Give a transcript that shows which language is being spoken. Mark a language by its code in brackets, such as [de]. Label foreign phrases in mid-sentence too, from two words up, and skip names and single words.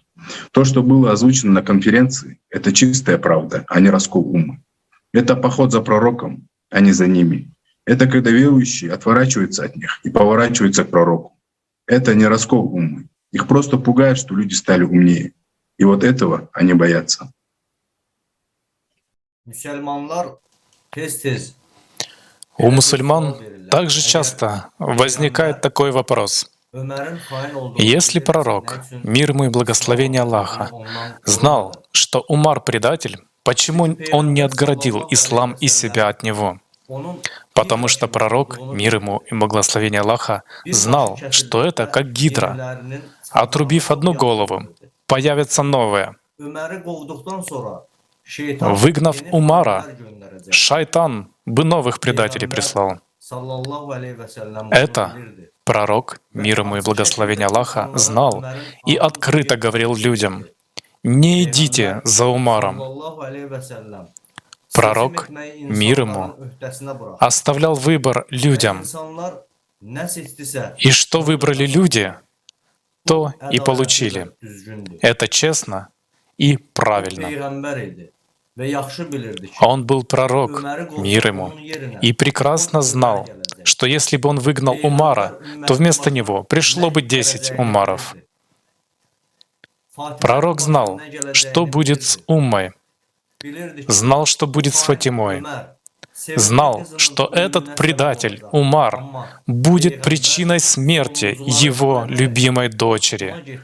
[ru] То, что было озвучено на конференции, это чистая правда, а не раскол ума. Это поход за пророком, а не за ними. Это когда верующие отворачиваются от них и поворачиваются к пророку. Это не раскол ума. Их просто пугает, что люди стали умнее. И вот этого они боятся. [az] Müslümanlar tez-tez [ru] У мусульман также часто возникает такой вопрос. [az] Ömərin xain olduğunu [ru] Если пророк, мир ему и благословение Аллаха, знал, что Умар предатель, почему он не отгородил ислам и себя от него? [az] onun [ru] Потому что пророк, мир ему и благословение Аллаха, знал, что это как гидра. [az] yerlərinin [ru] Отрубив одну голову, появится новая. [az] Öməri qovduqdan sonra şeytan [ru] Выгнав [az] yeni [ru] Умара, [az] fitnələr göndərəcək. [ru] шайтан бы новых предателей прислал. [ar] صلى الله عليه وسلم [ru] Это [az] bunu bilirdi. [ru] Пророк, мир ему и благословение Аллаха, знал и открыто говорил людям: «Не идите за Умаром». [ar] صلى الله عليه وسلم [ru] Пророк, [az] seçim etməyi [ru] мир ему, [az] insanların öhdəsinə buraxdı. [ru] оставлял выбор людям. [az] İnsanlar nə seçdisə, [ru] И что выбрали люди, то и [az] ədalətli [ru] получили. [az] və düzgündür. [ru] Это честно и [az] O [ru] правильно. [az] peyğəmbər idi və yaxşı bilirdi ki, [ru] Он был пророк, [az] Öməri [ru] мир [az] qovsa [ru] ему, [az] onun yerinə [ru] и прекрасно знал, что если бы он выгнал Умара, то вместо него пришло бы 10 Умаров. Пророк знал, что будет с Уммой, знал, что будет с Фатимой, знал, что этот предатель, Умар, будет причиной смерти его любимой дочери.